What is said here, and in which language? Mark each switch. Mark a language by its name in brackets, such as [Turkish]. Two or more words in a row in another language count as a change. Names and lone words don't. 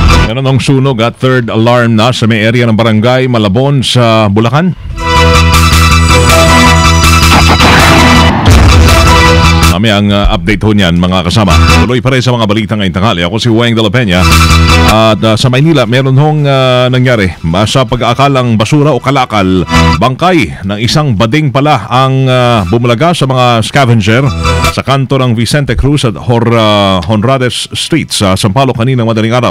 [Filipino] Meron ng sunog at [English] third alarm [Filipino] na sa may area ng barangay Malabon sa Bulacan. Kami ang update ho niyan mga kasama. Tuloy pa rin sa mga balitang ngayong tanghali. Ako si Weng de la Peña. At sa Maynila, meron hong nangyari sa pag-aakalang basura o kalakal. Bangkay ng isang bading pala ang bumulaga sa mga scavenger sa kanto ng Vicente Cruz at Honrades Street sa Sampaloc kaninang madaling araw.